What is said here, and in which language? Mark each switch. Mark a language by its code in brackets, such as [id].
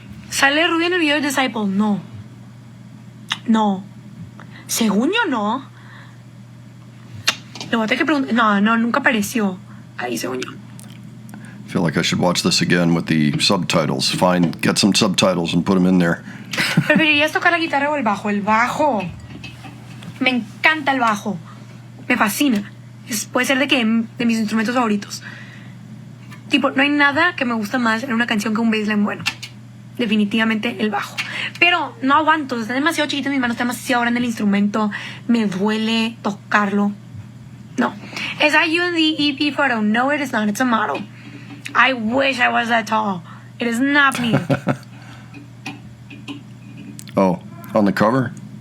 [es] ¿Sale Ruby en el video de Disciple? No. No. Según yo, no. Le voy a tener que preguntar. No, nunca apareció ahí, según yo. [en] I feel like I should watch this again with the subtitles. Get some subtitles and put them in there. [es] ¿Preferirías tocar la guitarra o el bajo? El bajo. Me encanta el bajo. Me fascina. Puede ser de mis instrumentos favoritos. Tipo, no hay nada que me gusta más en una canción que un bassline bueno. Definitivamente el bajo. Pero no aguanto. Está demasiado chiquito en mis manos. Está demasiado grande el instrumento. Me duele tocarlo. No. [en] Is that you in the EP photo? No, it is not. It's a model. I wish I was that tall. It is not me. Oh, on the cover?